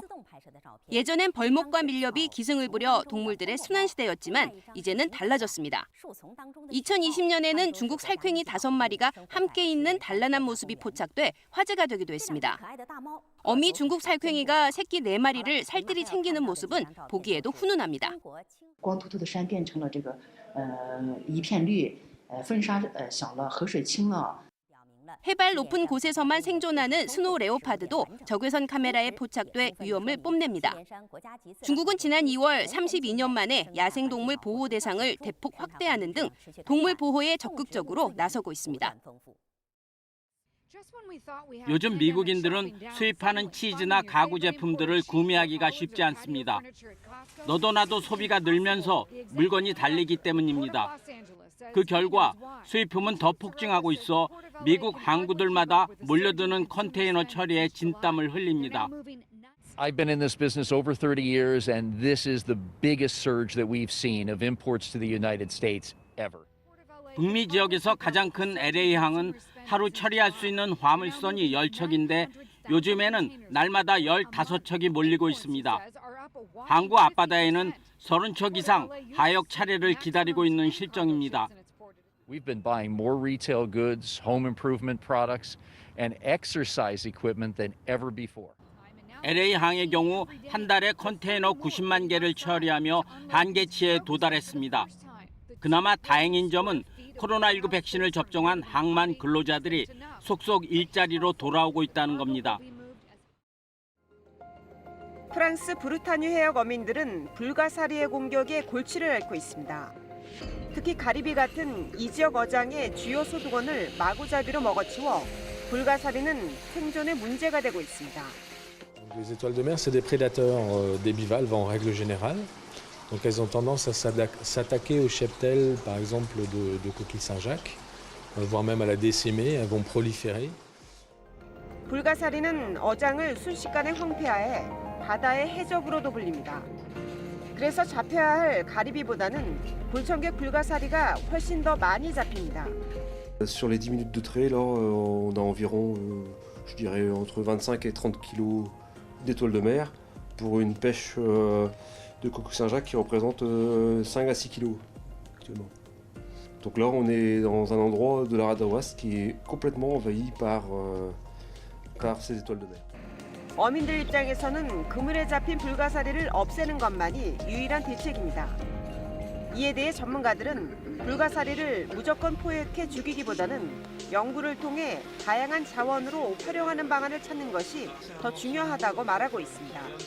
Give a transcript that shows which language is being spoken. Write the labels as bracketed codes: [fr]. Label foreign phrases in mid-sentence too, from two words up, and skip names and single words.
[ko] 예전엔 벌목과 밀렵이 기승을 부려 동물들의 순환시대였지만 이제는 달라졌습니다. 2020년에는 중국 살쾡이 5마리가 함께 있는 단란한 모습이 포착돼 화제가 되기도 했습니다. 어미 중국 살쾡이가 새끼 4마리를 살뜰히 챙기는 모습은 보기에도 훈훈합니다. [zh] 光秃秃的山变成了这个一片绿，风沙小了，河水清了。 [ko] 해발 높은 곳에서만 생존하는 스노우 레오파드도 적외선 카메라에 포착돼 위험을 뽐냅니다. 중국은 지난 2월 32년 만에 야생동물 보호 대상을 대폭 확대하는 등 동물 보호에 적극적으로 나서고 있습니다. 요즘 미국인들은 수입하는 치즈나 가구 제품들을 구매하기가 쉽지 않습니다. 너도 나도 소비가 늘면서 물건이 달리기 때문입니다. 그 결과 수입품은 더 폭증하고 있어 미국 항구들마다 몰려드는 컨테이너 처리에 진땀을 흘립니다. [en] I've been in this business over 30 years and this is the biggest surge that we've seen of imports to the United States ever. [ko] 북미 지역에서 가장 큰 LA항은 하루 처리할 수 있는 화물선이 10척인데 요즘에는 날마다 15척이 몰리고 있습니다. 항구 앞바다에는 30척 이상 하역 차례를 기다리고 있는 실정입니다. [en] We've been buying more retail goods, home improvement products, and exercise equipment than ever before. [ko] LA항의 경우 한 달에 컨테이너 90만 개를 처리하며 한계치에 도달했습니다. 그나마 다행인 점은 코로나19 백신을 접종한 항만 근로자들이 속속 일자리로 돌아오고 있다는 겁니다. 프랑스 브루타뉴 해역 어민들은 불가사리의 공격에 골치를 앓고 있습니다. 특히 가리비 같은 이 지역 어장의 주요 소득원을 마구잡이로 먹어치워 불가사리는 생존에 문제가 되고 있습니다. [fr] Les étoiles de mer, c'est des prédateurs des bivalves en règle générale. Donc elles ont tendance à s'attaquer aux cheptels, par exemple, de coquilles Saint-Jacques, voire même à la décimer. Elles vont proliférer. [ko] 불가사리는 어장을 순식간에 황폐화해 바다의 해적으로도 불립니다. 그래서 잡혀야 할 가리비보다는 불청객 불가사리가 훨씬 더 많이 잡힙니다. [fr] Sur les 10 minutes de trait, là, on a environ, je dirais, entre 25 et 30 kilos d'étoiles de mer pour une pêche de coquille Saint-Jacques qui représente 5 à 6 kilos actuellement. Donc là, on est dans un endroit de la rade ouest qui est complètement envahi par ces étoiles de mer. [ko] 어민들 입장에서는 그물에 잡힌 불가사리를 없애는 것만이 유일한 대책입니다. 이에 대해 전문가들은 불가사리를 무조건 포획해 죽이기보다는 연구를 통해 다양한 자원으로 활용하는 방안을 찾는 것이 더 중요하다고 말하고 있습니다.